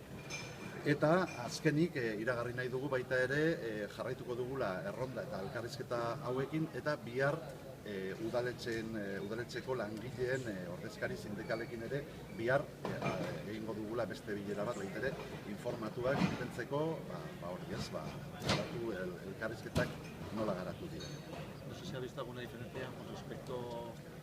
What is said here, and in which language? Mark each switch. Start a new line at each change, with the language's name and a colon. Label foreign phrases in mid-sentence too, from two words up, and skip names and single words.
Basque: Eta azkenik iragarri nahi dugu baita ere jarraituko dugula erronda eta elkarrizketa hauekin eta bihar udaletxeko langileen ordezkari sindikalekin ere bihar egingo dugula beste bilera bat baita ere informatuak intentzeko elkarrizketak nola garatu dira.
Spanish: No sé si ha visto alguna diferencia con respecto